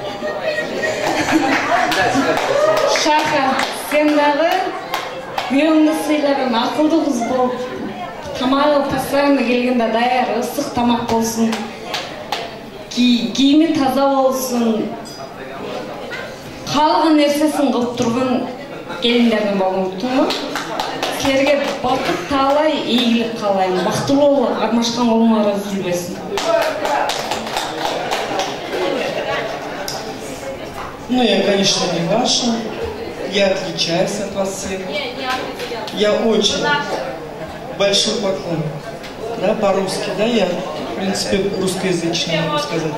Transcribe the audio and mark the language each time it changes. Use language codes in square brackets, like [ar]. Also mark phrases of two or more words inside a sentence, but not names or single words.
[ky] Шахар, сен дагы күйөөңдү сыйлаган акылдуу кыз болуп, тамагы постоянно келгенде даяр, ысык тамак болсун, кийими таза болсун, каалаган нерсесин кылып турган келиндерден болгонтуңбу? Силерге бакыт таалай, ийгилик каалайм. Бактылуу армашкан колуңар үзүлбөсүн. [ru] Ну, я, конечно, не ваша. Я отличаюсь от вас всех. Я очень большой поклон. Да, по-русски, да, я, в принципе, русскоязычный, могу сказать.